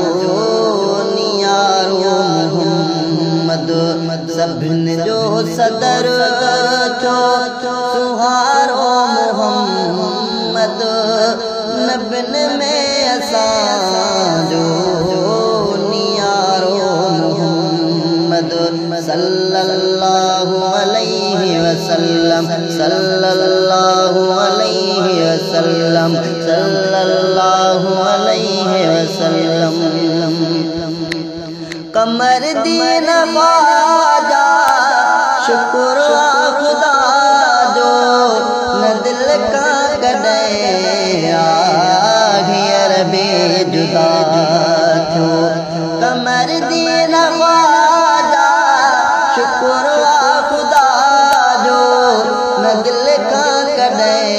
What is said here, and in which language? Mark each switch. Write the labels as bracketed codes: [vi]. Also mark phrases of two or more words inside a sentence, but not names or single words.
[sd] नियारो मोहम्मद सभिन जो सदर थियो सुहारो मोहम्मद नबिन में असां जो नियारो मोहम्मद [ar] صلى الله عليه وسلم صلى الله عليه وسلم صلى الله عليه وسلم. [sd] कमर दीन ख्वाजा शुक्र खुदा जो न दिल का कॾे हींअर बे जुदा थियो कमर दीन ख्वाजा शुक्र खुदा जो न दिल का कॾे